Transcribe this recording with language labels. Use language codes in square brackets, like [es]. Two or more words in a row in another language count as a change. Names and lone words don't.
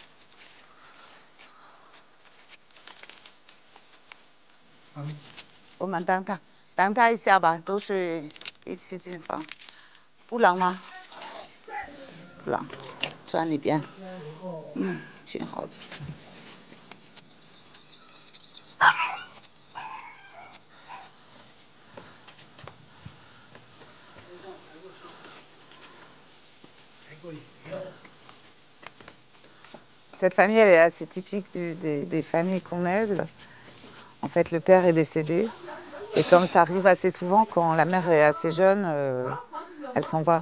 [zh] 我们等他一下吧，都是一起进房。不冷吗？不冷，转里边。挺好的。 [fr] Cette famille, elle est assez typique des familles qu'on aide. En fait, le père est décédé. Et comme ça arrive assez souvent, quand la mère est assez jeune, elle s'en va.